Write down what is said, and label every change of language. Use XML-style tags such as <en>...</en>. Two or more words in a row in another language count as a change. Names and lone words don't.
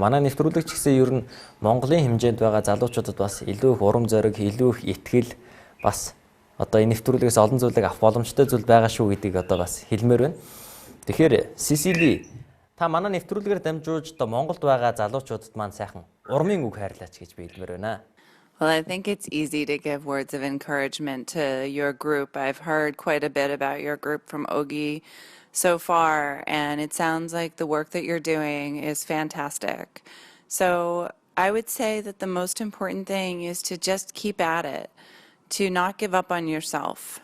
<mn>Манай нэвтрүүлэгч гэсэн ер нь Монголын хэмжээнд байгаа залуучуудад бас илүү их урам зориг, илүү их итгэл бас одоо энэ нэвтрүүлгээс олон зүйлийг авах боломжтой зүйл байгаа шүү гэдгийг одоо бас хэлмээр байна. Тэгэхээр Сэсили та манай нэвтрүүлгээр дамжуулж одоо Монголд байгаа залуучуудад маань сайхан урмын үг хайрлаач гэж би хэлмээр байна.</mn> <en>Well, I think it's easy to give words of encouragement to your group. I've heard quite a bit about your group from Ogi so far, and it sounds like the work that you're doing is fantastic. So I would say that the most important thing is to just keep at it, to not give up on yourself.</en>